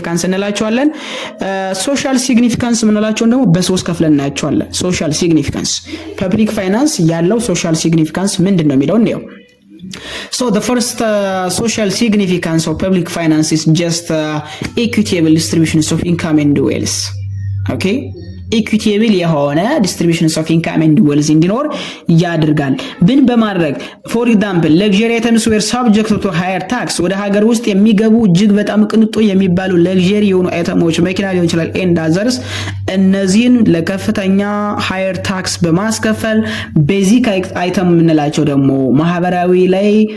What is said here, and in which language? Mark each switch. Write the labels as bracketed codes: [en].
[am] እንላቸዋለን። ሶሻል ሲግኒፊካንስ እንላቸውን ደግሞ በሶስት ከፍለን እናያቸዋለን። ሶሻል ሲግኒፊካንስ ፐብሊክ ፋይናንስ ያለው ሶሻል ሲግኒፊካንስ ምንድነው የሚለው ነው። [en] So the first social significance of public finance is just equitable distributions of income and wealth. [am] Okay, ኢኩዊቴብል የሆነ ዲስትሪቢዩሽንስ ኦፍ ኢንካም ኤንድ ዌልዝ እንዲኖር ያደርጋል። ብን በማድረግ [en] ፎር ኤግዛምፕል ለግዠሪ አይተምስ ዌር ሳብጀክት ቱ ሃየር ታክስ፣ [am] ወደ ሀገር ውስጥ የሚገቡ እጅግ በጣም ቅንጡ የሚባሉ ለግዠሪ የሆኑ አይተሞች መኪና ሊሆን ይችላል ኤንድ አዘርስ፣ እነዚህን ለከፍተኛ ሃየር ታክስ በማስከፈል ቤዚክ አይተም የምንላቸው ደግሞ ማህበራዊ ላይ